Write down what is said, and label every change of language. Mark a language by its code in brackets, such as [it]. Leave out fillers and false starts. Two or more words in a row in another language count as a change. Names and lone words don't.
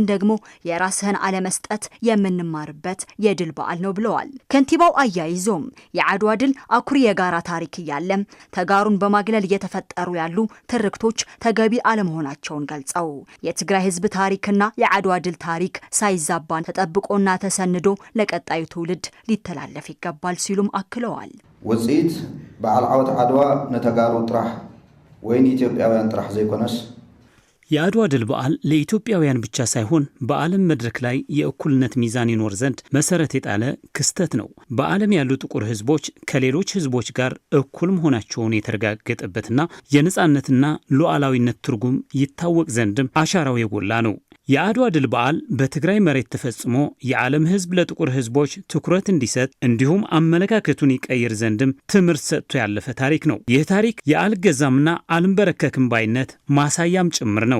[am] ደግሞ የራስህን አለመስጠት የምንማርበት የድል በዓል ነው ብለዋል። ከንቲባው አያይዞም የአድዋ ድል አኩሪ የጋራ ታሪክ እያለም ተጋሩን በማግለል እየተፈጠሩ ያሉ ትርክቶች ተገቢ አለመሆናቸውን ገልጸው የትግራይ ህዝብ ታሪክና የአድዋ ድል ታሪክ ሳይዛባን ተጠብቆና ተሰንዶ ለቀጣዩ ትውልድ ሊተላለፍ ይገባል ሲሉም አክለዋል። [ti] ወጽኢት በዓል ዓወት ዓድዋ ነተጋሩ ጥራሕ ወይን ኢትዮጵያውያን ጥራሕ ዘይኮነስ [am] የአድዋ ድል በዓል ለኢትዮጵያውያን ብቻ ሳይሆን በዓለም መድረክ ላይ የእኩልነት ሚዛን ይኖር ዘንድ መሰረት የጣለ ክስተት ነው። በዓለም ያሉ ጥቁር ህዝቦች ከሌሎች ህዝቦች ጋር እኩል መሆናቸውን የተረጋገጠበትና የነጻነትና ሉዓላዊነት ትርጉም ይታወቅ ዘንድም አሻራው የጎላ ነው። የአድዋ ድል በዓል በትግራይ መሬት ተፈጽሞ የዓለም ህዝብ ለጥቁር ህዝቦች ትኩረት እንዲሰጥ እንዲሁም አመለካከቱን ይቀይር ዘንድም ትምህርት ሰጥቶ ያለፈ ታሪክ ነው። ይህ ታሪክ የአልገዛምና አልንበረከክም ባይነት ማሳያም ጭምር ነው።